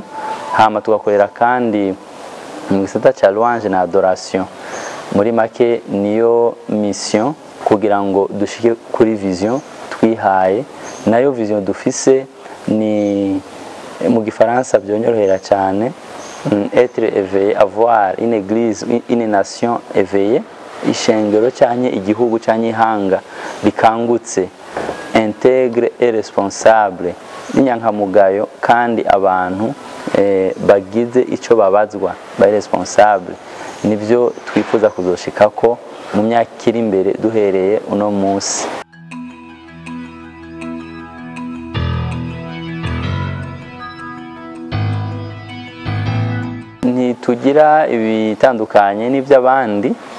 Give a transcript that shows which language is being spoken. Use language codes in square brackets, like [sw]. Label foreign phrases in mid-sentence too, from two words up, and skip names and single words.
[rn] Hama tugakorera kandi mu gisata ca louange na adoration. Muri make niyo mission kugira ngo dushike kuri vision twihaye. Nayo vision dufise ni mu gifaransa byonyorohera cyane, [fr] être éveillé, avoir une église, une nation éveillée, [rn] ishengero cyanye igihugu cyanye ihanga bikangutse, [fr] intègre et responsable, [rn] n'inyankamugayo kandi abantu bagize ico babazwa, bari responsable. Nivyo twifuza kuzoshikako mu myaka iri imbere duhereye uno munsi. Ntitugira ibitandukanye n'ivy'abandi.